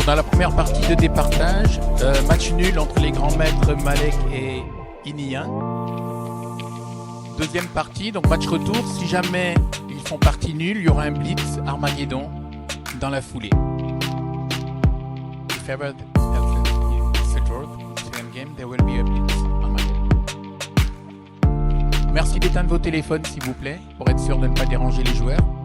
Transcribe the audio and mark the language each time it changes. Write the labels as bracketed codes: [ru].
[fr] Première partie de départage, match nul entre les grands maîtres Malek et Inian. Deuxième partie, donc match retour. Si jamais ils font partie nulle, il y aura un blitz Armageddon dans la foulée. [en] If ever it's a draw, same game, there will be a blitz Armageddon. [fr] Merci d'éteindre vos téléphones s'il vous plaît, pour être sûr de ne pas déranger les joueurs.